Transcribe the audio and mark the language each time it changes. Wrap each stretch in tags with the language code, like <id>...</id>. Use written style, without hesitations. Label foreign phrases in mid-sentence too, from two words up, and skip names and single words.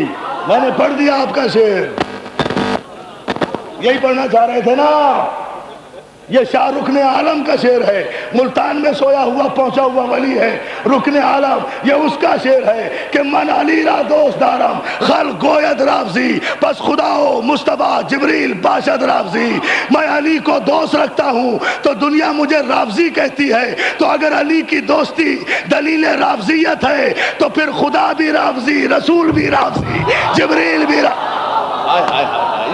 <ur>میں نے پڑھ دیا آپ کا شعر، یہی پڑھنا چاہ رہے تھے نا، یہ شاہ رکن عالم کا شعر ہے، ملتان میں سویا ہوا پہنچا ہوا ولی ہے رکن عالم، یہ اس کا شعر ہے کہ</ur> <fa>من علی را دوست دارم خلق گوید رافضی، پس خداو مصطفیٰ جبریل باشد رافضی۔</fa> <ur>میں علی کو دوست رکھتا ہوں تو دنیا مجھے رافضی کہتی ہے، تو اگر علی کی دوستی دلیل رافضیت ہے تو پھر خدا بھی رافضی، رسول بھی رافضی، جبریل بھی رافضی۔</ur>